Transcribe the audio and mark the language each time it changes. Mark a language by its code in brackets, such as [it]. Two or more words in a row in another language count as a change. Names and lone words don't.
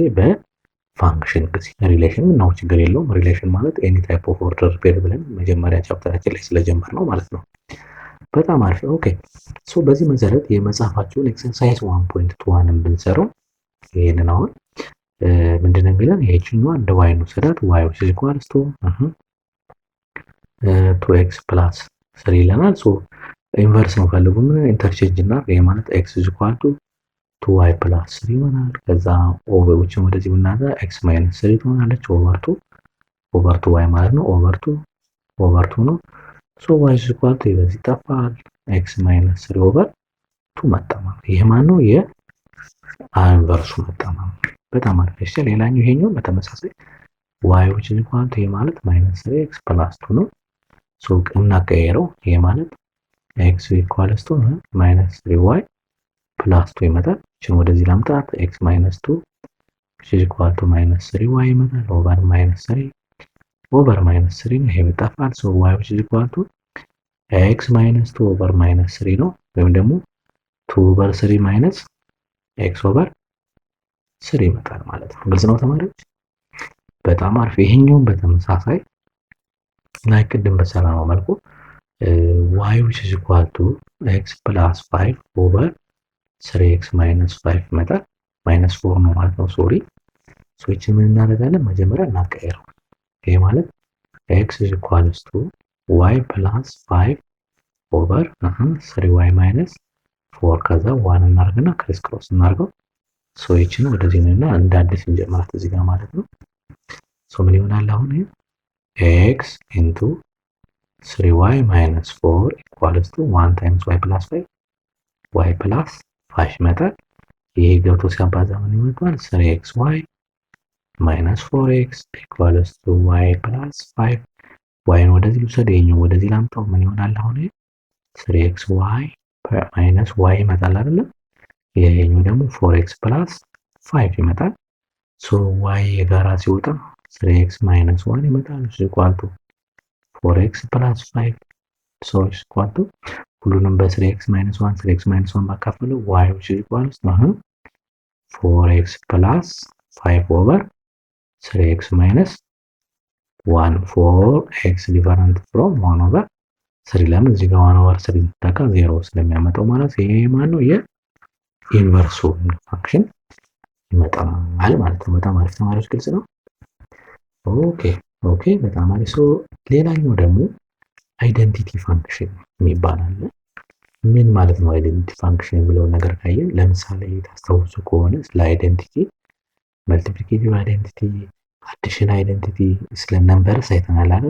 [am] በፋንክሽን ጊዜ። ሪሌሽን ነው ችግር የለውም። ሪሌሽን ማለት [en] any type of order pair [am] ብለን መጀመሪያ ቻፕተራችን ላይ ስለጀመር ነው ማለት ነው። በጣም አሪፍ። [en] okay so [am] በዚህ መሰረት የመጽሐፋችሁን ኤክሰርሳይዝ 1.21 ብንሰራው ይሄንን አሁን ምንድነው የሚለን? ይሄችኛዋ እንደ y ነው ሰዳት [en] y which is equal to 2x plus 3 [am] ይለናል። [en] so inverse [am] ነው ፈልጉ ምን ኢንተርቼንጅ እና ይሄ ማለት [en] x is equal to 2y plus 3 [am] ይሆናል። ከዛ [en] over which [am] ወደዚህ ብናጋ [en] x minus 3 [am] ትሆናለች ኦቨር 2y ማለት ነው ኦቨር 2 ነው። [en] so y is equal to [am] በዚህ ይጠፋል [en] x minus 3 over 2 [am] መጣ ማለት ይሄ ማን ነው? የኢንቨርሱ መጣ ማለት በጣም አሪፍ። እሺ ሌላኛው ይሄኛው በተመሳሳይ [en] y which is equal to [am] ይሄ ማለት [en] minus 3x plus 2 [am] ነው። ሶ እናቀየረው ይሄ ማለት [en] x equals to minus 3y plus 2 [am] ይመጣል። እቺን ወደዚህ ላምጣት [en] x minus 2 which is equal to minus 3y [am] ይመጣል [en] over minus 3 [am] ነው። ይሄ ይጠፋል። [en] so y which is equal to x minus 2 over minus 3 [am] ነው። ወይም ደግሞ [en] 2 over 3 minus x over 3 [am] ይመጣል ማለት ነው። ግልጽ ነው ተማሪዎች? በጣም አሪፍ። ይሄኛውን በተመሳሳይ ላይ ቅድም በሰራነው መልኩ [en] y which is equal to x plus 5 over 3x minus 5 [am] ይመጣል። ማይነስ 4 ነው ማለት ነው። ሶሪ ሶችን ምን እናደርጋለን? መጀመሪያ እናቀየረው። ይሄ ማለት [en] x is equals to y plus 5 over 3y minus 4 [am] ከዛ 1 እናርግና [en] criss cross [am] እናርገው። ሶ ይችን ወደዚህ ነውና እንደ አዲስ እንጀምራት እዚህ ጋር ማለት ነው። ሶ ምን ይሆናል አሁን ይሄ [en] x into 3y minus 4 equals to 1 times y plus 5 y plus 5 [am] ይመጣል። ይሄ ገብቶ ሲያባዛ ምን ይመጣል? [en] 3xy minus 4x equals to y plus 5 [am] yን ወደዚህ ልውሰድ፣ ይሄኛው ወደዚህ ላምጣው። ምን ይሆናል አሁን ይሄ [en] 3xy minus y [am] ይመጣል አይደል? ይሄኛው ደግሞ [en] 4x plus 5 [am] ይመጣል። ሶ y የጋራ ሲወጣ [en] 3x minus 1 [am] ይመጣል። እሱ equal to 4x plus 5 so is equal to ሁሉንም በ3x minus 1 3x minus 1 ባካፈለው y which is equal to 4x plus 5 over 3x minus 1 4x different from 1 over 3 ለምን እዚህ ጋር 1 over 3 ተካ 0 ስለሚያመጣው ማለት ይሄ ማን ነው? የኢንቨርሱ ፋንክሽን ይመጣል ማለት ነው። በጣም አሪፍ ተማሪዎች፣ ግልጽ ነው? ኦኬ በጣም አሪፍ። ሶ ሌላኛው ደግሞ [en] identity function [am] የሚባል አለ። ምን ማለት ነው [en] identity function [am] የሚለውን ነገር ካየን ለምሳሌ ታስታውሱ ከሆነ ስለ [en] identity multiplicative identity፣ addition identity፣ [am] ስለ ነምበርስ አይተናል አይደል?